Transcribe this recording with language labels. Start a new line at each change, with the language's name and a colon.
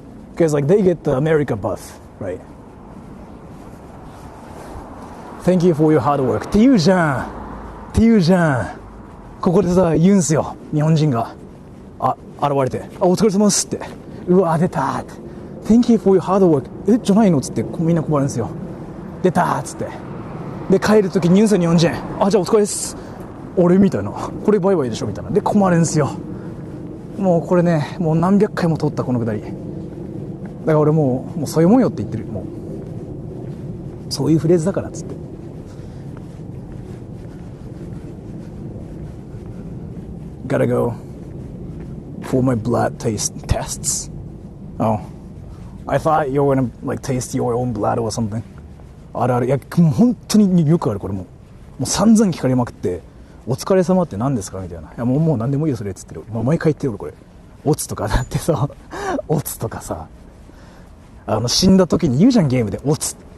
English: Because like they get the America buff, right? Thank you for your hard work.
Japanese: って言うじゃん。ここでさ、言うんすよ。日本人が。現れて。お疲れ様ですって。うわ、出たって。
English: Thank you for your hard work.
Japanese: じゃないのつってみんな困るんですよ。出たっつって。で、帰るときに言うんすよ、日本人。じゃあお疲れです。俺みたいなこれバイバイでしょみたいなで困るんすよ。もうこれねもう何百回も通ったこのくだりだから俺もうそういうもんよって言ってる。もうそういうフレーズだからっつって。
English: Gotta go for my blood taste tests. Oh, I thought you were gonna like taste your own blood or something.
Japanese: あるいやもう本当によくあるこれもう散々聞かれまくってお疲れ様って何ですかみたいな。いやもう何でもいいよそれっつってる。毎回言ってる俺これ。オツとかだってさ、オツとかさ、死んだ時に言うじゃんゲームでオツ。